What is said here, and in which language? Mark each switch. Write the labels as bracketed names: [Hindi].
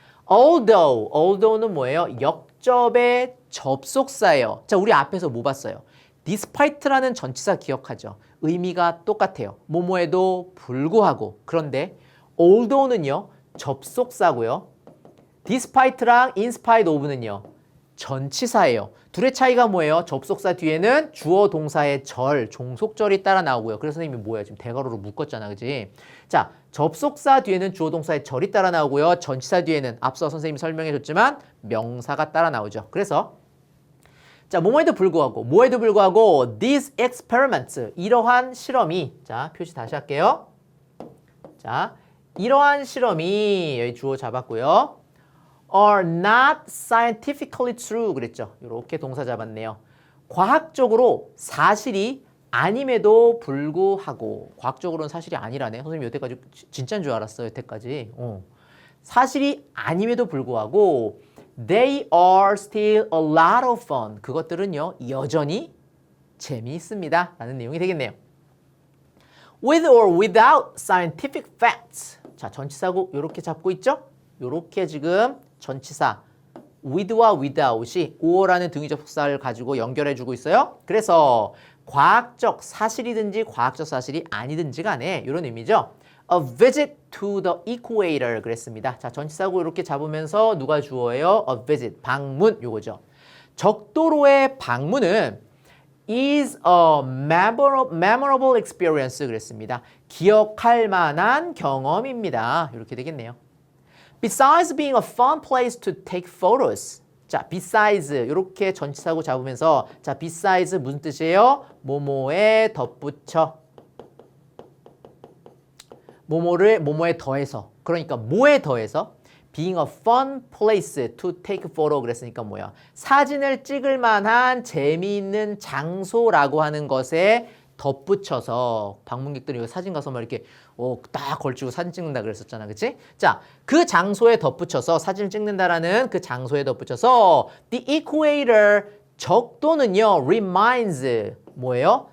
[Korean] Although는 뭐예요? 역접의 접속사예요. 자, 우리 앞에서 뭐 봤어요? despite라는 전치사 기억하죠? 의미가 똑같아요. 뭐뭐에도 불구하고. 그런데 although는요, 접속사고요. despite랑 in spite of는요, 전치사예요. 둘의 차이가 뭐예요? 접속사 뒤에는 주어 동사의 절, 종속절이 따라 나오고요. 그래서 선생님이 뭐예요? 지금 대괄호로 묶었잖아, 그지? 자, 접속사 뒤에는 주어 동사의 절이 따라 나오고요. 전치사 뒤에는 앞서 선생님이 설명해 줬지만 명사가 따라 나오죠. 그래서 자, 뭐뭐에도 불구하고, 뭐에도 불구하고 [English] these experiments, [Korean] 이러한 실험이, 자, 표시 다시 할게요. 자, 이러한 실험이 여기 주어 잡았고요. [English] are not scientifically true [Korean] 그랬죠. 이렇게 동사 잡았네요. 과학적으로 사실이 아님에도 불구하고, 과학적으로는 사실이 아니라네. 선생님 여태까지 진짜인 줄 알았어요. 여태까지. 사실이 아님에도 불구하고 [English] they are still a lot of fun. [Korean] 그것들은요, 여전히 재미있습니다. 라는 내용이 되겠네요. [English] With or without scientific facts. [Korean] 자, 전치사고 이렇게 잡고 있죠? 이렇게 지금 전치사 with와 without이 or라는 등위 접속사를 가지고 연결해주고 있어요. 그래서 과학적 사실이든지 과학적 사실이 아니든지 간에 이런 의미죠. [English] A visit to the equator [Korean] 그랬습니다. 자, 전치사고 이렇게 잡으면서 누가 주어예요? A visit, 방문 요거죠. 적도로의 방문은 [English] is a memorable experience 그랬습니다. [Korean] 기억할 만한 경험입니다. 이렇게 되겠네요. [English] Besides being a fun place to take photos. [Korean] 자, besides 이렇게 전치사고 잡으면서 자, besides 무슨 뜻이에요? 뭐뭐에 덧붙여. 뭐뭐에 더해서. 그러니까 뭐에 더해서? [English] Being a fun place to take photo [Korean] 그랬으니까 뭐야? 사진을 찍을 만한 재미있는 장소라고 하는 것에 덧붙여서 방문객들이 여기 사진 가서 막 이렇게 딱 걸치고 사진 찍는다 그랬었잖아. 그치? 자, 그 장소에 덧붙여서 사진을 찍는다라는 그 장소에 덧붙여서 the equator 적도는요 reminds 뭐예요?